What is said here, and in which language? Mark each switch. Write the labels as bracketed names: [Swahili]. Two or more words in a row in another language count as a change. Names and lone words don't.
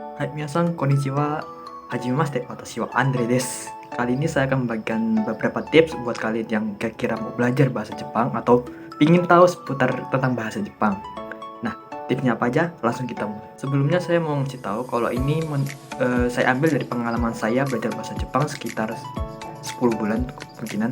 [Japanese] はい皆さん、こんにちは。初めまして、私はAndreです. [Indonesian] Kali ini saya akan membagikan beberapa tips buat kalian yang kira-kira mau belajar bahasa Jepang atau ingin tahu seputar tentang bahasa Jepang. Nah, tipsnya apa aja? Langsung kita mulai. Sebelumnya saya mau ngasih tahu kalau ini saya ambil dari pengalaman saya belajar bahasa Jepang sekitar 10 bulan kemungkinan.